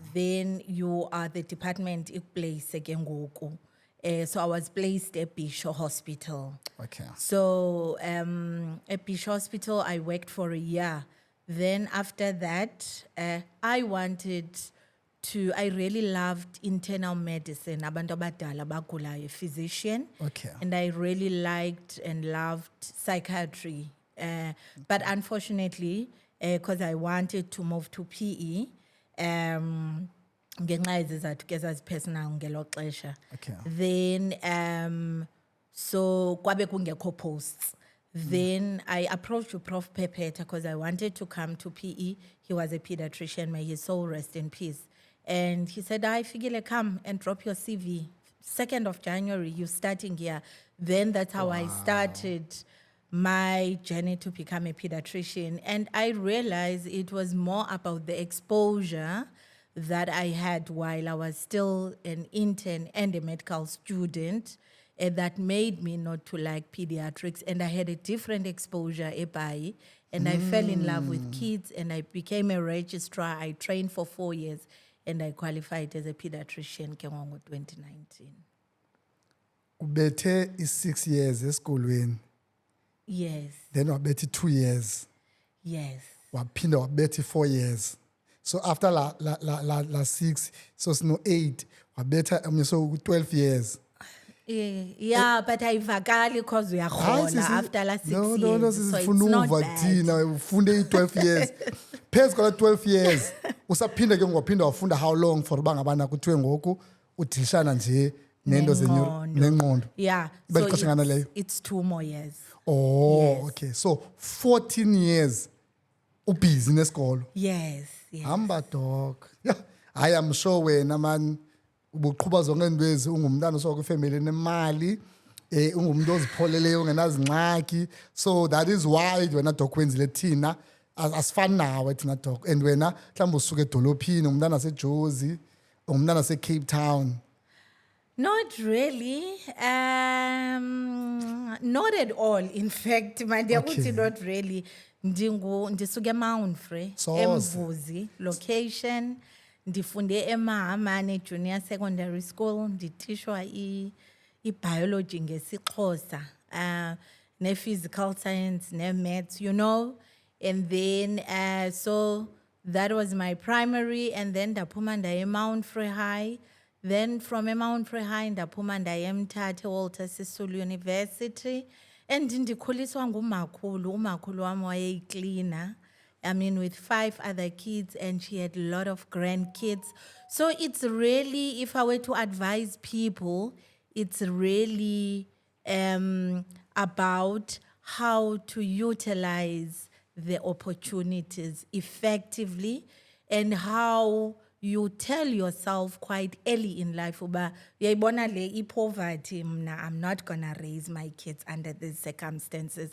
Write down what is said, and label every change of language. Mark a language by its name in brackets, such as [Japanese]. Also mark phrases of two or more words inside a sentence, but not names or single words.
[English] Then you are the department place again. So I was placed at Bisho Hospital. Okay. So at Bisho Hospital, I worked for a year. Then after that, I really loved internal medicine, [Xhosa] abantu abadala abagulayo, [English] physician. Okay. And I really liked and loved psychiatry. But unfortunately, because I wanted to move to PE, [Xhosa] ngenxa yezizathu ke zazipersonal ngelo xesha. [English] Okay. Then so [Xhosa] kwabe kungekho posts. [English] Then I approached Prof Pepeta because I wanted to come to PE. He was a pediatrician, may his soul rest in peace. And he said, I figure come and drop your CV. 2nd of January, you're starting here. Then that's how I started my journey to become a pediatrician. And I realized it was more about the exposure that I had while I was still an intern and a medical student that made me not to like pediatrics. And I had a different exposure eBhayi And I fell in love with kids and I became a registrar. I trained for 4 years and I qualified as a pediatrician ke ngo 2019. [Xhosa] Ubethe i6 years esikolweni, [English] Yes, [Xhosa] then wabethe 2 years, [English] yes. [Xhosa] waphinda wabethe 4 years. [English] So after la 6, [Xhosa] so sino 8, wabetha so 12 years. [English] Yeah, but [Xhosa] ayivakali because Hayi, uyakhola sisi- [English] after la 6 no, years. no, no, So it's [Xhosa] sisifuna [English] not [Xhosa] uva [English] bad. [Xhosa] thina ufunde i12 years. Phezu kwala 12 years, usaphinda ke ngwaphinda wafunda [English] how long for [Xhosa] uba ngabana kuthiwe ngoku udilishana nje nento nengqondo. [English] Yeah, [Xhosa] Iba [English] so [Xhosa] lixesha ngana leyo? [English] it's 2 more years. Oh, Yes. okay. So 14 years [Xhosa] ubusy nesikolo. [English] Yes, yes. Hamba dog. Yeah, I am sure [Xhosa] wena man ubuqhuba zonke indwezi ungumntana osoka ifamily enemali, ungumuntu ozipholeleyo ungenazingxaki. [English] So that is why [Xhosa] wena dog wenzile thina asifani nawe thina dog. And wena mhlawumbe usuka edolophini umntana waseJozi, umntana waseCape Town. [English] Not really. Not at all. In fact, mandiyakuthi Okay. not really. [Xhosa] Ndisuke Mount Frey, Soze. eMvuzi location. Ndifunde eMahamane Junior Secondary School. Nditishwa i-biology ngesiXhosa, ne-physical science, ne-maths, [English] you know. And then, so that was my primary. And then [Xhosa] ndaphuma ndaye Mount Frey High. Then from Mount Frey High ndaphuma ndaye eMthatha Walter Sisulu University. [English] And [Xhosa] ndikhuliswa ngumakhulu, umakhulu wami wayeyicleaner. [English] I mean, with 5 other kids, and she had a lot of grandkids. So it's really, if I were to advise people, it's really about how to utilize the opportunities effectively and how you tell yourself quite early in life, [Xhosa] uba uyayibona le poverty, [English] I'm not gonna raise my kids under these circumstances.